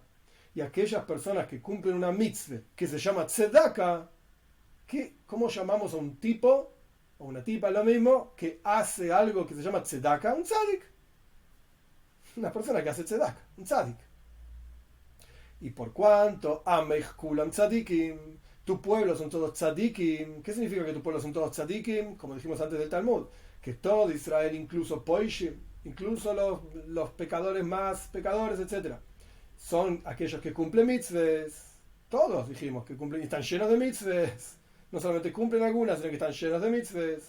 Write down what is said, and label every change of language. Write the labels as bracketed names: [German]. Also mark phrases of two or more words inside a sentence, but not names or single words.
[Spanish] Y aquellas personas que cumplen una mitzvah que se llama tzedaka, ¿cómo llamamos a un tipo o una tipa, lo mismo, que hace algo que se llama tzedaka? Un tzadik. Una persona que hace tzedaka, un tzadik. Y por cuanto [Hebrew] עמך כולם צדיקים, [Spanish] tu pueblo son todos tzadikim. ¿Qué significa que tu pueblo son todos tzadikim? Como dijimos antes del Talmud, que todo Israel, incluso Poishim, incluso los pecadores más pecadores, etc., son aquellos que cumplen mitzvahs. Todos dijimos que cumplen y están llenos de mitzvahs. No solamente cumplen algunas, sino que están llenos de mitzvahs.